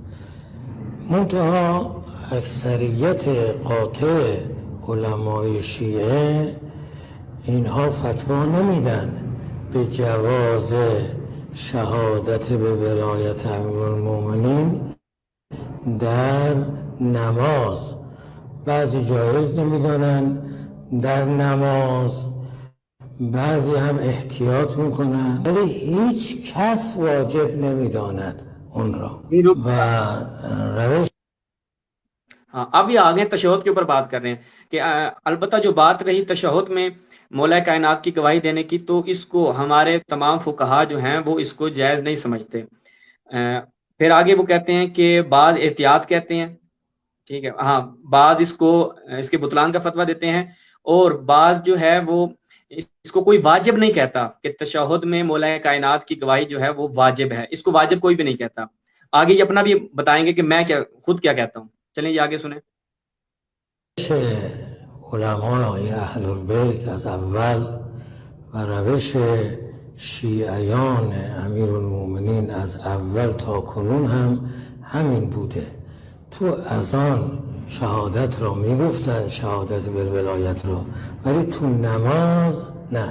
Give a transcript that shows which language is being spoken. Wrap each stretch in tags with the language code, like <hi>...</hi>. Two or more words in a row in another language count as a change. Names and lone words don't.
<fa>منتها اکثریت قاطع علمای شیعه اینها فتوا نمیدن به جواز شهادت به ولایت امیرالمؤمنین در نماز. بعضی جایز نمیدانن در نماز، بعضی هم احتیاط میکنن، ولی هیچ کس واجب نمیداند اون را. و روش</fa> <ur>اب یہ آگے تشہد کے اوپر بات کر رہے ہیں کہ البتہ جو بات رہی تشہد میں مولا کائنات کی گواہی دینے کی، تو اس کو ہمارے تمام فقہا جو ہیں وہ اس کو جائز نہیں سمجھتے. پھر آگے وہ کہتے ہیں کہ بعض احتیاط کہتے ہیں، ٹھیک ہے، ہاں بعض اس کے بطلان کا فتویٰ دیتے ہیں، اور بعض جو ہے وہ اس کو کوئی واجب نہیں کہتا کہ تشہد میں مولا کائنات کی گواہی جو ہے وہ واجب ہے، اس کو واجب کوئی بھی نہیں کہتا. آگے یہ اپنا بھی بتائیں گے کہ میں خود کیا کہتا ہوں. چلیں یہ آگے سنیں.</ur> <fa>علمای اهل البیت از اول و روش شیعیان امیرالمؤمنین از اول تا کنون هم همین بوده. تو اذان شهادت را میگفتن، شهادت بالولایت را، ولی تو نماز نه.</fa>